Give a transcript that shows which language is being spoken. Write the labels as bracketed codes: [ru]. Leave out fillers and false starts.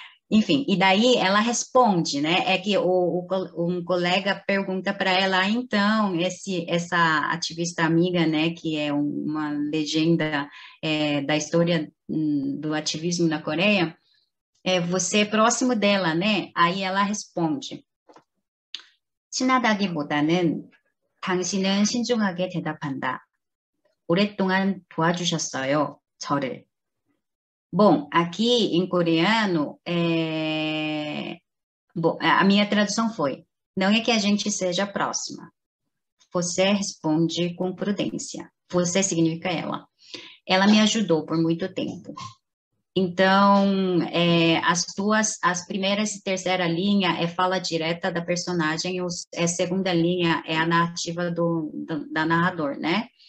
[pt] Enfim, e daí ela responde, né? É que um colega pergunta para ela, então, essa ativista amiga, né, que é uma legenda da história do ativismo na Coreia, você é próximo dela, né? Aí ela responde, [ko] 친하다기보다는 당신은 신중하게 대답한다. 오랫동안 도와주셨어요, 저를. [pt] Bom, aqui em coreano, bom, a minha tradução foi: não é que a gente seja próxima. Você responde com prudência. Você significa ela. Ela me ajudou por muito tempo. Então, as primeiras e terceira linha é fala direta da personagem, a segunda linha é a narrativa da narrador, né?